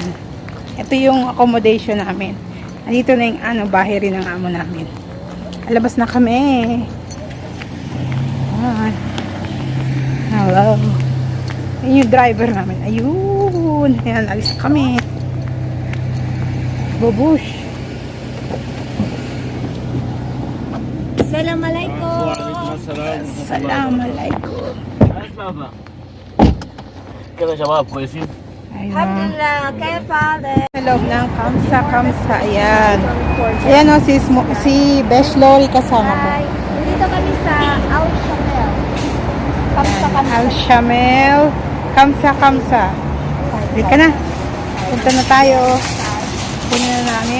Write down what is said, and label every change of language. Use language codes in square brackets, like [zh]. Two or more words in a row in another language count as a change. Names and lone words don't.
[tl] Ito yung accommodation namin. Andito na yung bahay rin ng amo namin. Alabas na kami. Hello. Ayun yung driver namin. Ayun. Ayan, alis kami. Bubush. [ar] Assalamualaikum. Assalamualaikum. كده شباب كويسين؟ الحمد لله. كيف حالك؟ [tl] Sa loob ng kamsa. Ayan. Ayan o, si Besh Lori kasama ko. Hi. Dito kami sa Al Shamel. Al Shamel. Kamsa. Dito na. Punta na tayo. Punin na namin.